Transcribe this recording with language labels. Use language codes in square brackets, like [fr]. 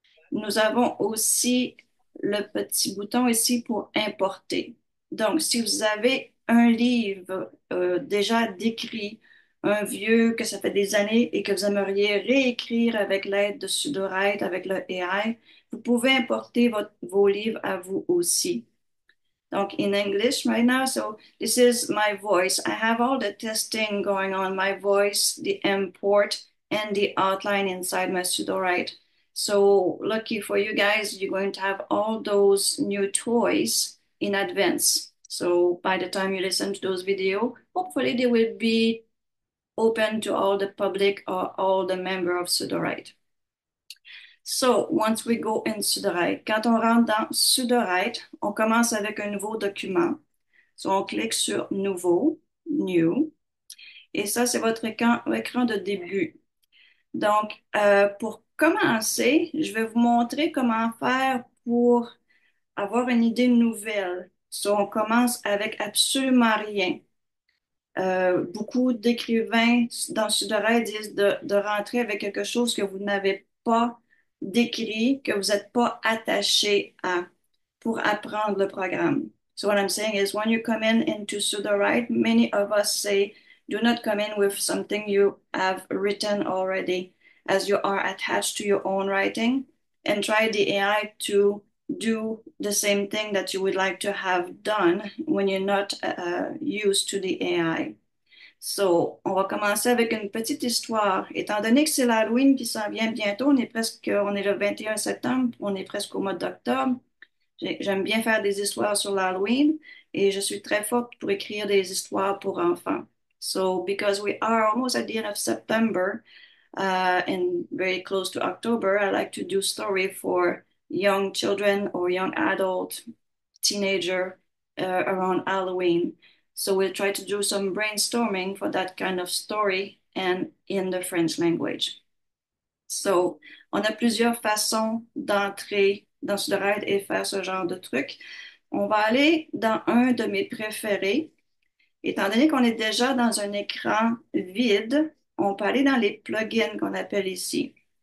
[fr] Nous avons aussi le petit bouton ici pour importer. Donc, si vous avez un livre déjà décrit, un vieux que ça fait des années et que vous aimeriez réécrire avec l'aide de Sudowrite, avec le AI, vous pouvez importer vos livres à vous aussi. [en] Donc, in English right now, so this is my voice. I have all the testing going on, my voice, the import, and the outline inside my Sudowrite. So lucky for you guys, you're going to have all those new toys in advance. So by the time you listen to those videos, hopefully they will be open to all the public or all the member of Sudowrite. So, once we go in Sudowrite, [fr] quand on rentre dans Sudowrite, on commence avec un nouveau document. So, on clique sur Nouveau, New, et ça, c'est votre écran de début. Donc, pour commencer, je vais vous montrer comment faire pour avoir une idée nouvelle. So, on commence avec absolument rien. Beaucoup d'écrivains dans Sudowrite disent de rentrer avec quelque chose que vous n'avez pas décrit, que vous n'êtes pas attaché à pour apprendre le programme. [en] So what I'm saying is when you come in into Sudowrite, many of us say, do not come in with something you have written already as you are attached to your own writing and try the AI to do the same thing that you would like to have done when you're not used to the AI. [fr] So, on va commencer avec une petite histoire. Étant donné que c'est l'Halloween qui s'en vient bientôt, on est le 21 septembre, on est presque au mois d'octobre. J'aime bien faire des histoires sur l'Halloween et je suis très forte pour écrire des histoires pour enfants. [en] So, because we are almost at the end of September and very close to October, I like to do story for young children or young adult, teenager around Halloween. So we'll try to do some brainstorming for that kind of story and in the French language. [fr] So, on a plusieurs façons d'entrer dans Sudowrite et faire ce genre de truc. On va aller dans un de mes préférés. Étant donné qu'on est déjà dans un écran vide, on peut aller dans les plugins qu'on appelle ici.